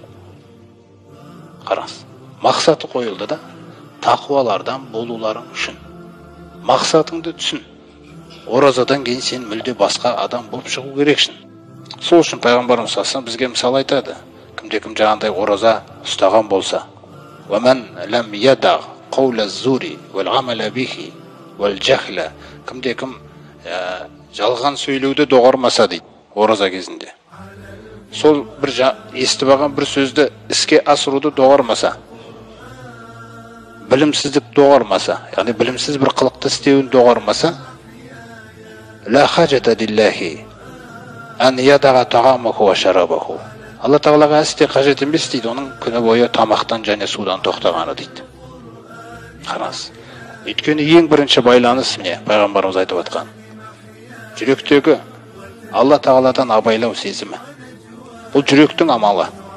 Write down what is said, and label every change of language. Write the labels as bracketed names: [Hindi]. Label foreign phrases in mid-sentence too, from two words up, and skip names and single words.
[Kazakh] Қараңыз, мақсаты қойылды да, тақуалардан болуларың үшін. Мақсатыңды түсін. Оразадан кейін сен мүлде басқа адам болып шығу керексің. Сол үшін пайғамбарымыз [Arabic] صلى الله عليه [Kazakh] бізге мысал айтады. Кімде-кім жаңағындай ораза ұстаған болса, [Arabic] وَمَنْ لَمْ يَدَعْ قَوْلَ الزُّورِ وَالْعَمَلَ بِهِ وَالْجَهْلَ, [Kazakh] кімде-кім жалған сөйлеуді доғармаса дейді, ораза кезінде. Сол бір естіп алған бір сөзді іске асыруды доғармаса, білімсіздік доғармаса, яғни білімсіз бір қылықты істеуін доғармаса, [Arabic] لا حاجة لله أن يدع طعامه وشرابه. [Kazakh] Алла Тағалаға әсте қажет емес дейді, оның күні бойы тамақтан және судан тоқтағаны дейді. Қараңыз. Өйткені ең бірінші байланыс міне пайғамбарымыз айтып отқан. Жүректегі Алла Тағаладан абайлау сезімі. Бұл жүректің амалы.